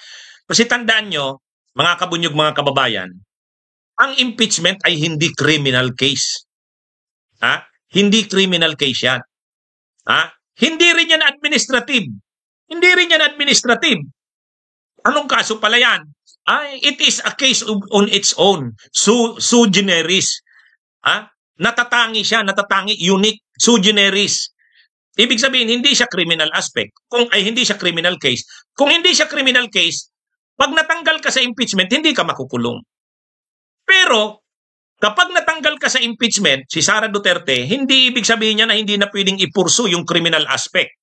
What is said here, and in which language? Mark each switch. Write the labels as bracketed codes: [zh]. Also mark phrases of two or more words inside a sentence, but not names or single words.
[tl] Kasi tandaan nyo, mga kabunyog, mga kababayan, ang impeachment ay hindi [en] criminal case. [tl] Hindi [en] criminal case [tl] yan. Hindi rin yan administrative. Anong kaso pala yan? [en] It is a case on its own. [la] Sui generis. [tl] Natatangi, unique, [la] sui generis. [tl] Ibig sabihin, hindi siya [en] criminal aspect. [tl] Hindi siya [en] criminal case. [tl] Kung hindi siya [en] criminal case, [tl] pag natanggal ka sa impeachment, hindi ka makukulong. Pero, kapag natanggal ka sa impeachment, si Sara Duterte, hindi ibig sabihin niya na hindi na pwedeng ipursu yung [en] criminal aspect.